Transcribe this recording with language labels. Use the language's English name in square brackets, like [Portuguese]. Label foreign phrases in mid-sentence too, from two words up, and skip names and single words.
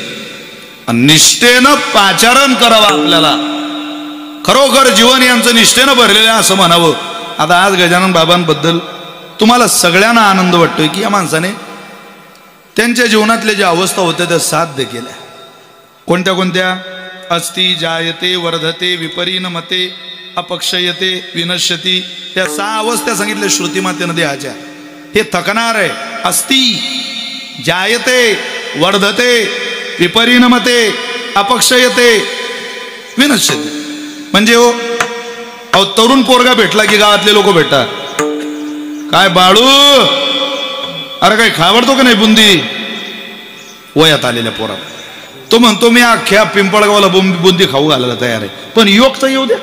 [Marathi] निष्ठेनं पाचारण करावं आपल्याला. खरोखर जीवन यांचं निष्ठेनं भरलेलं आहे असं म्हणावं. आता आज गजानन बाबांबद्दल तुम्हाला सगळ्यांना आनंद वाटतोय की या माणसाने त्यांच्या जीवनातल्या ज्या अवस्था होत्या त्या साध्य केल्या. कोणत्या कोणत्या? [Sanskrit] अस्ति जायते वर्धते विपरिणमते अपक्षयते विनश्यती. [Marathi] या 6 अवस्था सांगितल्या श्रुतीमातेनं देहाच्या. हे थकणार आहे. [Sanskrit] अस्ति जायते वर्धते विपरिणमते अपक्षयते विनश्यते. [Marathi] म्हणजे अहो तरुण पोरगा भेटला की गावातले लोक भेटतात. काय बाळू, अरे काय खावडतो का नाही बुंदी? वयात आलेल्या पोरा तो म्हणतो मी अख्ख्या पिंपळगावला बुंदी खाऊ घालायला तयार आहे, पण योग तर येऊ द्या.